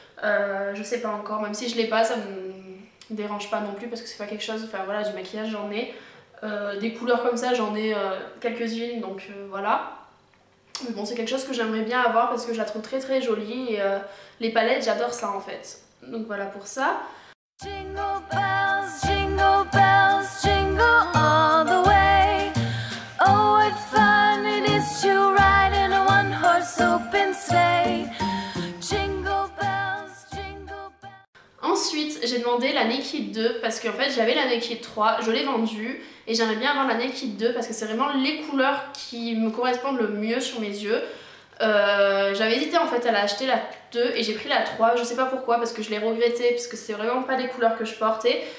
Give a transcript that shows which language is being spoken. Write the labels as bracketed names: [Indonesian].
[French] Je sais pas encore, même si je l'ai pas ça me dérange pas non plus parce que c'est pas quelque chose, enfin voilà, du maquillage j'en ai, des couleurs comme ça j'en ai quelques-unes, donc voilà. Mais bon, c'est quelque chose que j'aimerais bien avoir parce que je la trouve très très jolie et les palettes, j'adore ça en fait. Donc voilà pour ça. [English] Jingle bells, jingle all the way. Oh, what fun it is to ride in a one-horse open sleigh. Jingle bells, jingle bells. [French] Ensuite, j'ai demandé la Naked 2 parce qu'en fait j'avais la Naked 3, je l'ai vendue. Et j'aimerais bien avoir la Naked 2 parce que c'est vraiment les couleurs qui me correspondent le mieux sur mes yeux. J'avais hésité en fait à l'acheter la 2 et j'ai pris la 3, je sais pas pourquoi parce que je l'ai regretté parce que c'est vraiment pas des couleurs que je portais.